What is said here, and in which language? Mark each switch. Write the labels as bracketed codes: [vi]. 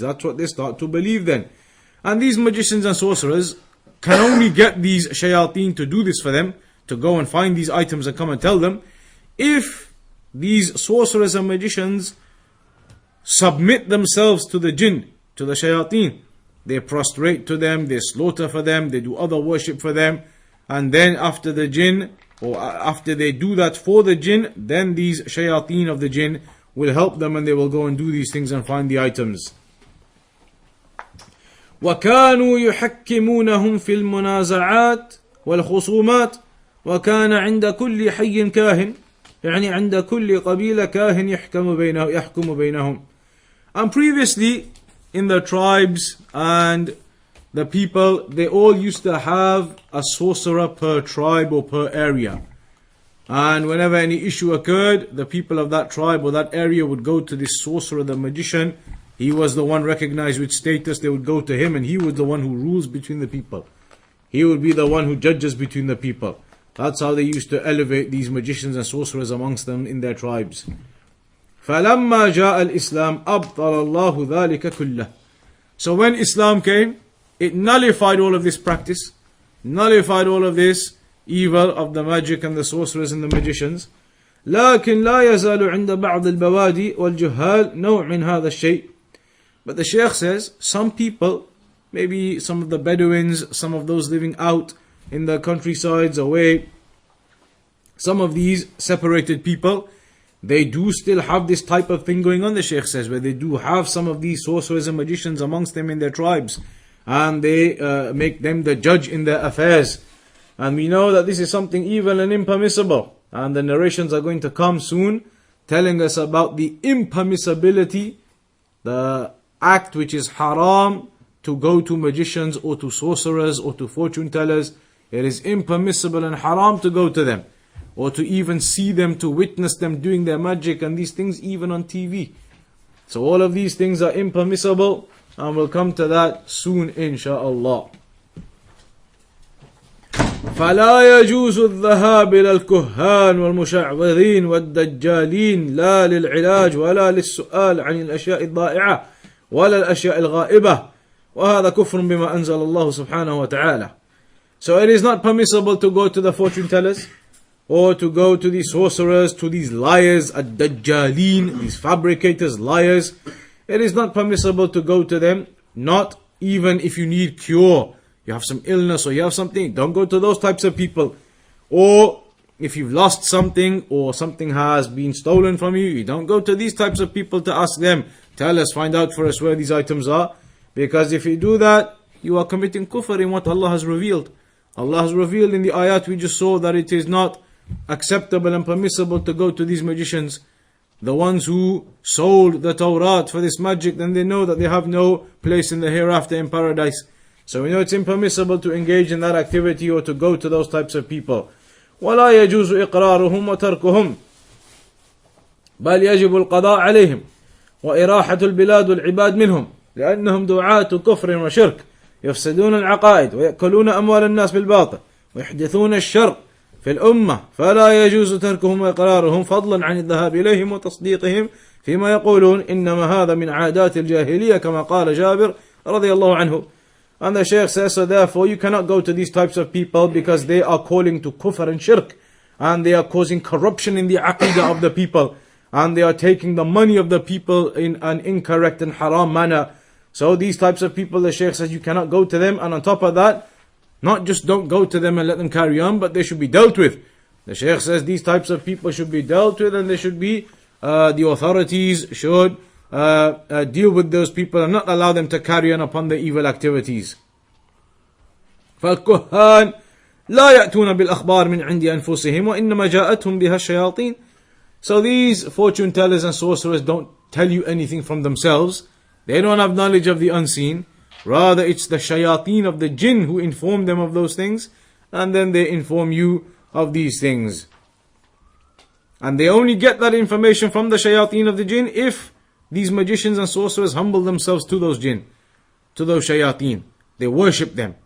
[en] That's what they start to believe then. And these magicians and sorcerers can only get these shayateen to do this for them, to go and find these items and come and tell them, if these sorcerers and magicians submit themselves to the jinn, to the shayateen. They prostrate to them, they slaughter for them, they do other worship for them, and then after the jinn, or after they do that for the jinn, then these shayateen of the jinn will help them and they will go and do these things and find the items. [ar] وَكَانُوا يُحَكِّمُونَهُمْ فِي الْمُنَازَعَاتِ وَالْخُصُومَاتِ وَكَانَ عِنْدَ كُلِّ حَيٍّ كَاهٍ، يعني عند كل قبيلة كاهن يحكم بينهم. [en] And previously in the tribes and the people, they all used to have a sorcerer per tribe or per area. And whenever any issue occurred, the people of that tribe or that area would go to this sorcerer, the magician. He was the one recognized with status. They would go to him, and he was the one who rules between the people. He would be the one who judges between the people. That's how they used to elevate these magicians and sorcerers amongst them in their tribes. [ar] فَلَمَّا جَاءَ الْإِسْلَامُ أَبْطَلَ اللَّهُ ذَلِكَ كُلَّهُ. [en] So when Islam came, it nullified all of this practice, nullified all of this evil of the magic and the sorcerers and the magicians. [ar] لكن لا يزال عند بعض البوادي والجهال نوع من هذا الشيء. [en] But the Shaykh says, some people, maybe some of the Bedouins, some of those living out in the countrysides away, some of these separated people, they do still have this type of thing going on, the Shaykh says, where they do have some of these sorcerers and magicians amongst them in their tribes, and they make them the judge in their affairs. And we know that this is something evil and impermissible, and the narrations are going to come soon telling us about the impermissibility, the act which is haram, to go to magicians or to sorcerers or to fortune tellers. It is impermissible and haram to go to them, or to even see them, to witness them doing their magic and these things even on TV. So all of these things are impermissible, and we'll come to that soon insha'Allah. [ar] فلا يجوز الذهاب إلى الكهان والمشعوذين والدجالين لا للعلاج ولا للسؤال عن الأشياء الضائعة ولا الأشياء الغائبة وهذا كفر بما أنزل الله سبحانه وتعالى. [en] So it is not permissible to go to the fortune tellers, or to go to these sorcerers, to these liars, ad-dajjalin, these fabricators, liars. It is not permissible to go to them, not even if you need cure. You have some illness or you have something, don't go to those types of people. Or if you've lost something or something has been stolen from you, you don't go to these types of people to ask them, tell us, find out for us where these items are. Because if you do that, you are committing kufr in what Allah has revealed. Allah has revealed in the ayat we just saw that it is not acceptable and permissible to go to these magicians. The ones who sold the Tawrat for this magic, then they know that they have no place in the hereafter in paradise. So we know it's impermissible to engage in that activity or to go to those types of people. [ar] ولا يجوز إقرارهم وتركهم بل يجب القضاء عليهم وإراحة البلاد والعباد منهم لأنهم دعاة كفر وشرك يفسدون العقائد ويأكلون أموال الناس بالباطل ويحدثون الشر في الأمة فلا يجوز تركهم وإقرارهم فضلا عن الذهاب إليهم وتصديقهم فيما يقولون إنما هذا من عادات الجاهلية كما قال جابر رضي الله عنه. [en] And the Shaykh says, so therefore you cannot go to these types of people because they are calling to kufr and shirk, and they are causing corruption in the aqidah of the people, and they are taking the money of the people in an incorrect and haram manner. So these types of people, the Shaykh says, you cannot go to them, and on top of that, not just don't go to them and let them carry on, but they should be dealt with. The Shaykh says these types of people should be dealt with, and they should be, the authorities should deal with those people and not allow them to carry on upon their evil activities. [ar] فالكهان لا يأتون بالأخبار من عند أنفسهم وإنما جاءتهم بها الشياطين. [en] So these fortune tellers and sorcerers don't tell you anything from themselves. They don't have knowledge of the unseen. Rather, it's the shayateen of the jinn who inform them of those things, and then they inform you of these things. And they only get that information from the shayateen of the jinn if these magicians and sorcerers humble themselves to those jinn, to those shayateen. They worship them.